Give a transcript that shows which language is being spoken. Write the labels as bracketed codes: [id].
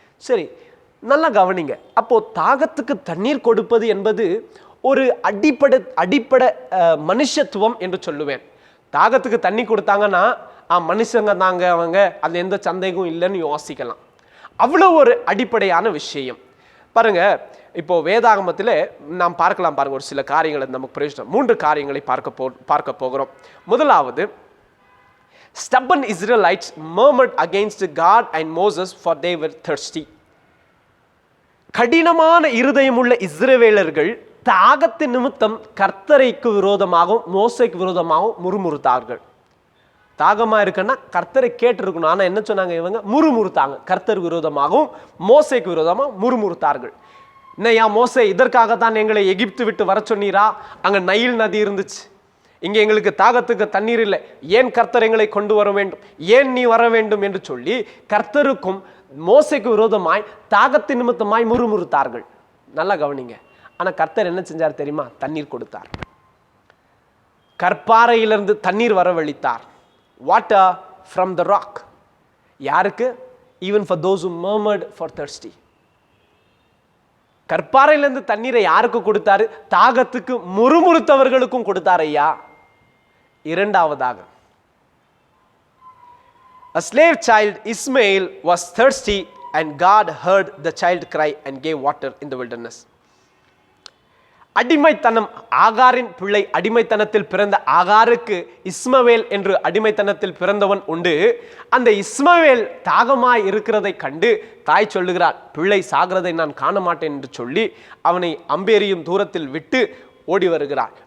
[ta] சரி, நல்லா கவனிங்க. அப்போ தாகத்துக்கு தண்ணீர் கொடுப்பது என்பது ஒரு அடிப்படை மனுஷத்துவம் என்று சொல்லுவேன். தாகத்துக்கு தண்ணி கொடுத்தாங்கன்னா மனுஷங்க தாங்க அவங்க, அது எந்த சந்தேகமும் இல்லைன்னு யோசிக்கலாம். அவ்வளோ ஒரு அடிப்படையான விஷயம். பாருங்க, இப்போ வேதாகமத்தில் நாம் பார்க்கலாம் பாருங்க, ஒரு சில காரியங்களை நமக்கு பிரயோஜனம். 3 காரியங்களை பார்க்க போகிறோம். முதலாவது, [en] stubborn Israelites murmured against God and Moses for they were thirsty. [ta] கடினமான இருதயமுள்ள இஸ்ரவேலர்கள் தாகத்தின் நிமித்தம் கர்த்தரைக்கு விரோதமாகவும் மோசைக்கு விரோதமாகவும் முறுமுறுத்தார்கள். தாகமா இருக்குன்னா கர்த்தரை கேட்டிருக்கணும். ஆனா என்ன சொன்னாங்க இவங்க? முறுமுறுத்தாங்க. கர்த்தர் விரோதமாகவும் மோசைக்கு விரோதமாக முறுமுறுத்தார்கள். என்னையா மோசே, இதற்காகத்தான் எங்களை எகிப்து விட்டு வர சொன்னீரா? அங்க நைல் நதி இருந்துச்சு, இங்க எங்களுக்கு தாகத்துக்கு தண்ணீர் இல்லை, ஏன் கர்த்தர் எங்களை கொண்டு வர வேண்டும், ஏன் நீ வர வேண்டும் என்று சொல்லி கர்த்தருக்கும் மோசேக்கு விரோதமாய் தாகத்தின் நிமித்தமாய் முறுமுறுத்தார்கள். நல்லா கவனிங்க. ஆனா கர்த்தர் என்ன செஞ்சார் தெரியுமா? தண்ணீர் கொடுத்தார். கற்பாறையிலிருந்து தண்ணீர் வரவழைத்தார். [en] Water from the rock. யாருக்கு? [ta] Even for those [en] who murmured for thirsty. [ta] கற்பாறையிலிருந்து தண்ணீரை யாருக்கு கொடுத்தாரு? தாகத்துக்கு முறுமுறுத்தவர்களுக்கும் கொடுத்தார் ஐயா. இரண்டாவதாக, [en] a slave child Ishmael was thirsty and God heard the child cry and gave water in the wilderness. [ta] அடிமைத்தனம், ஆகாரின் பிள்ளை அடிமைத்தனத்தில் பிறந்த ஆகாருக்கு இஸ்மவேல் என்று அடிமைத்தனத்தில் பிறந்தவன் உண்டு. அந்த இஸ்மவேல் தாகமாய் இருக்கிறதை கண்டு தாய் சொல்லுகிறார், பிள்ளை சாகிறதை நான் காண மாட்டேன் என்று சொல்லி அவனை அம்பேரியும் தூரத்தில் விட்டு ஓடி வருகிறார்.